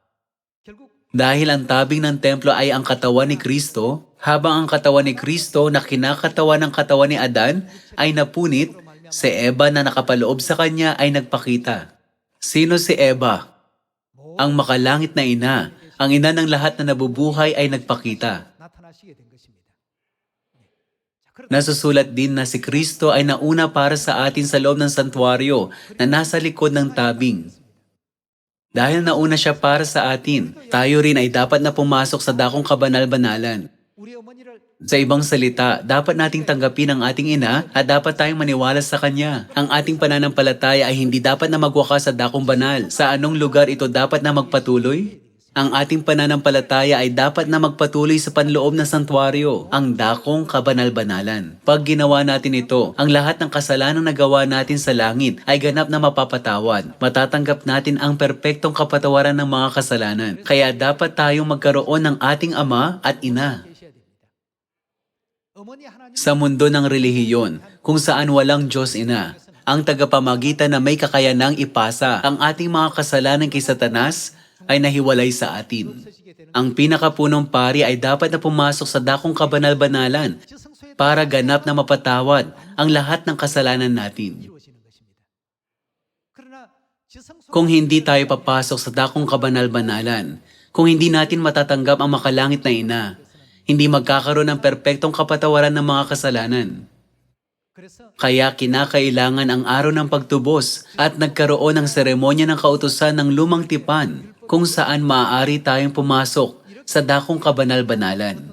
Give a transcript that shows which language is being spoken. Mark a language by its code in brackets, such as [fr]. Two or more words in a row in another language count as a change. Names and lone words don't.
[tl] Dahil ang tabing ng templo ay ang katawan ni Kristo, habang ang katawan ni Kristo na kinakatawan ng katawan ni Adan ay napunit, si Eva na nakapaloob sa kanya ay nagpakita. Sino si Eva? Ang makalangit na ina, ang ina ng lahat na nabubuhay ay nagpakita. [ko] 나타나시게 된 것입니다. [tl] Nasusulat din na si Kristo ay nauna para sa atin sa loob ng santuario na nasa likod ng tabing. Dahil nauna siya para sa atin, tayo rin ay dapat na pumasok sa dakong kabanal-banalan. [ko] 우리 어머니를 [tl] Sa ibang salita, dapat nating tanggapin ang ating ina at dapat tayong maniwala sa kanya. Ang ating pananampalataya ay hindi dapat na magwakas sa dakong banal. Sa anong lugar ito dapat na magpatuloy? Ang ating pananampalataya ay dapat na magpatuloy sa panloob ng santuario, ang dakong kabanal-banalan. Pag ginawa natin ito, ang lahat ng kasalanan na gawa natin sa langit ay ganap na mapapatawad. Matatanggap natin ang perpektong kapatawaran ng mga kasalanan. Kaya dapat tayong magkaroon ng ating ama at ina. [ko] 계셔야 됩니다. 어머니 하나님 [tl] Sa mundo ng relihiyon, kung saan walang Diyos Ina, ang tagapamagitan na may kakayanang ipasa ang ating mga kasalanan kay Satanas ay nahiwalay sa atin. [ko] 서시게 되는 [tl] Ang pinakapunong pari ay dapat na pumasok sa dakong kabanal-banalan [ko] 지성소에 [tl] para ganap na mapatawad ang lahat ng kasalanan natin. [ko] 이루어지는 것입니다. 그러나 지성소 [tl] Kung hindi tayo papasok sa dakong kabanal-banalan, kung hindi natin matatanggap ang makalangit na ina, hindi magkakaroon ng perpektong kapatawaran ng mga kasalanan. [ko] 그래서 [tl] Kaya kinakailangan ang araw ng pagtubos at nagkaroon ng seremonya ng kautusan ng lumang tipan kung saan maaari tayong pumasok sa dakong kabanal-banalan.